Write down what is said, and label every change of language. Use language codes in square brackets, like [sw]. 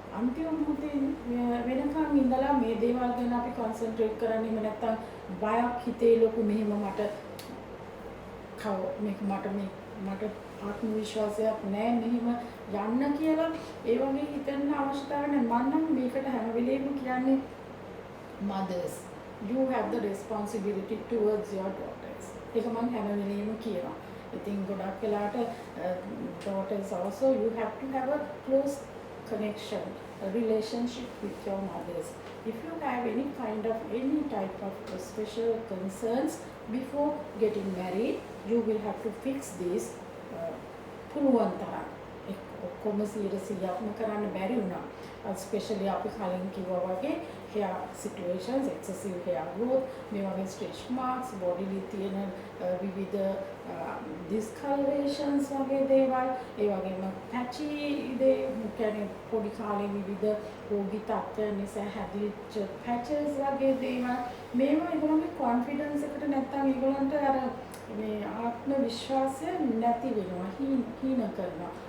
[si] අන්තිම මොහොතේ වෙනකන් ඉඳලා මේ දේවල් ගැන අපි concentrate කරන්නේ එහෙම නැත්නම් බයක් හිතේ ලොකු මෙහෙම මට ආත්ම විශ්වාසයක් නැහැ මෙහෙම යන්න කියලා ඒ වගේ හිතන්න අවශ්‍යතාවය නැහැ. මම නම් මේකට හැම වෙලේම කියන්නේ [en] mothers you have the responsibility towards your daughters. [si] ඒක මම හැම වෙලේම කියනවා. ඉතින් ගොඩක් වෙලාට [en] daughters also you have to have a close connection, a relationship with your mothers. If you have any type of special concerns before getting married, you will have to fix this [si] පුළුවන් තරම්. ඔක්කොම 100%ක්ම කරන්න බැරි වුණා. especially අපි කලින් කිව්වා වගේ [en] hair situations, excessive hair growth, [si] මේ වගේ stretch marks, body වේ තියෙන විවිධ discolorations වගේ දේවල්, ඒ වගේම patchy දේ, කියන්නේ පොඩි කාලේ විවිධ රෝගී තත්ත්වයන් නිසා හැදිච්ච patches වගේ දේවල්, මේවා ඒගොල්ලන්ගේ confidence එකට නැත්තම් ඒගොල්ලන්ට අර මේ ආත්ම විශ්වාසය නැති වෙනවා, හීන කරනවා.